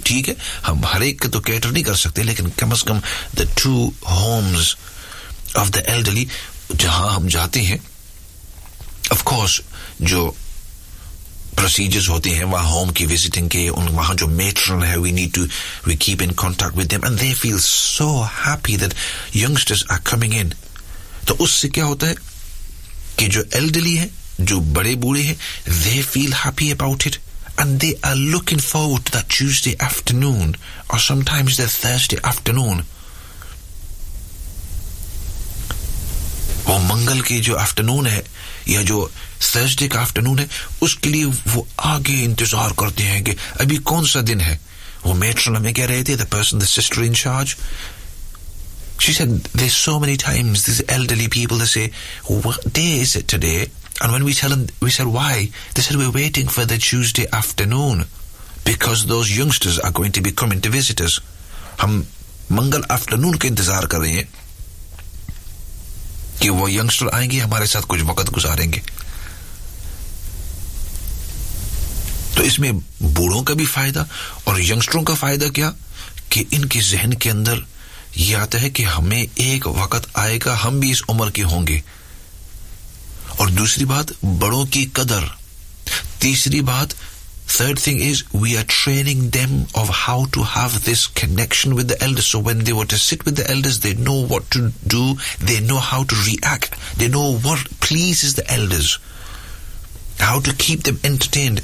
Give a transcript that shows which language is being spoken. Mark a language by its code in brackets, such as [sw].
[ur] ٹھیک ہے, ہم ہر ایک کا تو کیٹر نہیں کر سکتے, لیکن کم از کم [en] the two homes of the elderly [ur] جہاں ہم جاتے ہیں, of course جو پروسیجرز ہوتے ہیں وہاں ہوم کی وزٹنگ کے, ان وہاں جو میٹرن ہے, [en] we keep in contact with them and they feel so happy that youngsters are coming in. [ur] تو اس سے کیا ہوتا ہے کہ جو elderly ہیں, جو بڑے بوڑھے ہیں, [en] they feel happy about it and they are looking forward to that Tuesday afternoon or sometimes the Thursday afternoon. [ur] وہ منگل کے جو afternoon ہے یا جو Thursday کا afternoon ہے, اس کے لیے وہ آگے انتظار کرتے ہیں کہ ابھی کون سا دن ہے. وہ میٹرن ہمیں کہہ رہے تھے, [en] the person, the sister in charge, she said there's so many times these elderly people, they say, what day is it today? And when we tell them, we said, why? They said, we're waiting for the Tuesday afternoon because those youngsters are going to be coming to visit us. [ur] ہم منگل afternoon کے انتظار کر رہے ہیں کہ وہ youngster آئیں گے, ہمارے ساتھ کچھ وقت گزاریں گے. تو اس میں بوڑھوں کا بھی فائدہ اور youngsters کا فائدہ کیا کہ ان کے ذہن کے اندر یہ آتا ہے کہ ہمیں ایک وقت آئے گا ہم بھی اس عمر کے ہوں گے, اور دوسری بات بڑوں کی قدر, تیسری بات, [en] third thing is we are training them of how to have this connection with the elders, so when they were to sit with the elders they know what to do, they know how to react, they know what pleases the elders, how to keep them entertained.